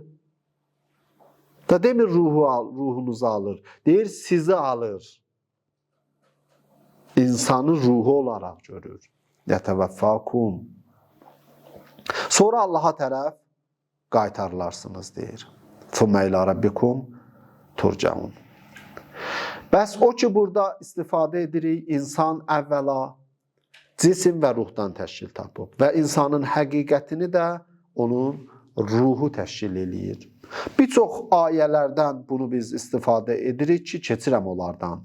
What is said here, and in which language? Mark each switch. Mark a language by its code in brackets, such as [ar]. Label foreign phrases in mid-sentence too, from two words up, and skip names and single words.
[az] Da demir ruhunuzu alır. Deyir sizi alır. İnsanı ruhu olaraq görür. Yetevaffakum. Sonra Allaha tərəf qaytarılarsınız deyir. [ar] ثم إلى ربكم ترجعون. [az] Bəs o ki burada istifadə edirik, insan əvvəla cisim və ruhdan təşkil tapıb və insanın həqiqətini də onun ruhu təşkil eləyir. Bir çox ayələrdən bunu biz istifadə edirik ki, keçirəm onlardan.